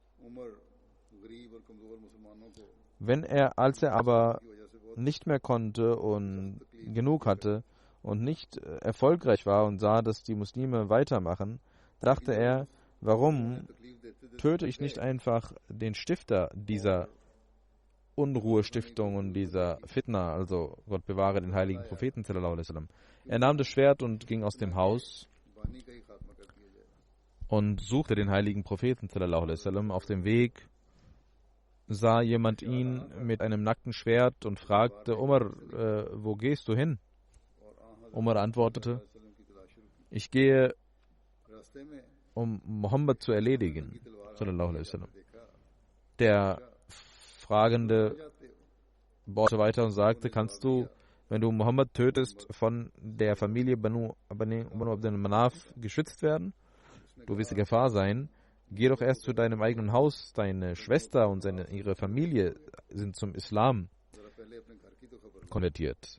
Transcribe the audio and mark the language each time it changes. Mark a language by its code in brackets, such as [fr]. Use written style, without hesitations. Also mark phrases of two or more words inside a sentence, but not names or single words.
[de] Als er aber nicht mehr konnte und genug hatte und nicht erfolgreich war und sah, dass die Muslime weitermachen, dachte er, warum töte ich nicht einfach den Stifter dieser Unruhestiftung und dieser Fitna, also Gott bewahre den heiligen Propheten [ar] صلى الله عليه وسلم. [de] Er nahm das Schwert und ging aus dem Haus und suchte den heiligen Propheten [ar] صلى الله عليه وسلم. [de] Auf dem Weg sah jemand ihn mit einem nackten Schwert und fragte, Umar, wo gehst du hin? Umar antwortete, ich gehe, um Mohammed zu erledigen, [ar] صلى الله عليه وسلم. [de] Der Fragende bohrte weiter und sagte, kannst du, wenn du Mohammed tötest, von der Familie Banu Abdul Manaf geschützt werden? Du wirst in Gefahr sein. Geh doch erst zu deinem eigenen Haus. Deine Schwester und ihre Familie sind zum Islam konvertiert.